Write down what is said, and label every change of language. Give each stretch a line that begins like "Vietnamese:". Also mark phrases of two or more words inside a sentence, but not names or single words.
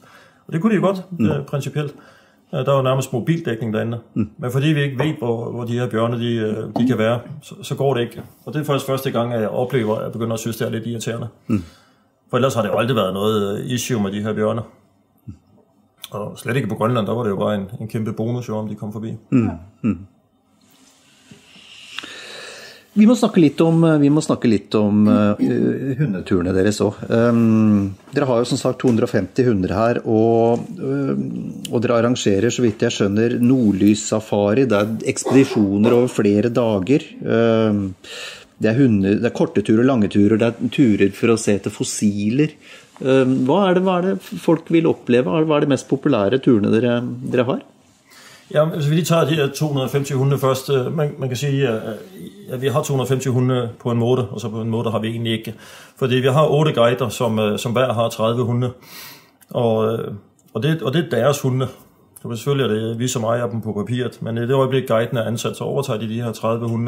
Danish: Og det kunne de jo godt, principielt. Der er jo nærmest mobildækning derinde. Men fordi vi ikke ved, hvor de her bjørne de kan være, så går det ikke. Og det er faktisk første gang, at jeg oplever, at jeg begynder at synes, det er lidt irriterende. For ellers har det jo aldrig været noget issue med de her bjørne. Og slet ikke på Grønland, der var det jo bare en kæmpe bonus, om de kom forbi.
Norwegian: Vi må snakke litt om hundeturene deres også. Dere har jo som sagt 250 hunder her, og dere arrangerer, så vidt jeg skjønner, nordlyssafari. Det er ekspedisjoner over flere dager. Det er korte turer, lange turer, det er turer for å se etter fossiler. Hva er det folk vil oppleve? Hva er de mest populære turene dere har?
Danish: Ja, hvis vi lige tager de her 250 hunde først. Man kan sige, at vi har 250 hunde på en måde, og så på en måde har vi egentlig ikke. Fordi vi har 8 guider, som hver har 30 hunde. Og det er deres hunde. Så selvfølgelig er det vi, som ejer dem på papiret. Men i det øjeblik, guiden er ansat, så overtager de her 30 hunde.